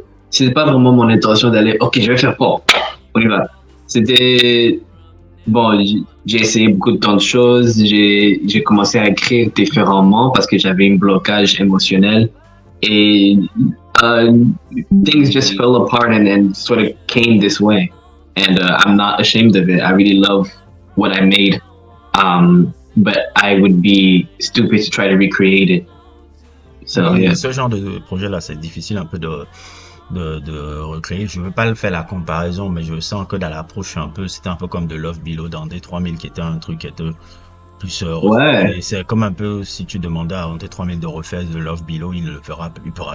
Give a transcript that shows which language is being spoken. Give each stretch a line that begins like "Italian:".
French: C'était pas vraiment mon intention d'aller, ok, je vais faire pop, on y va. C'était, bon, j'ai essayé beaucoup de temps de choses, j'ai commencé à écrire différemment parce que j'avais un blocage émotionnel et
English: things just fell apart and sort of came this way. And I'm not ashamed of it. I really love what I made. But I would be stupid to try to recreate it. So, yeah.
French: Ce genre de projet-là, c'est difficile un peu de recréer. Je veux pas le faire la comparaison, mais je sens que dans l'approche un peu, c'était un peu comme de Love Below dans D3000 qui était un truc qui était plus Ouais. et c'est comme un peu si tu demandais à D3000 de refaire de Love Below, il le fera, il pourra,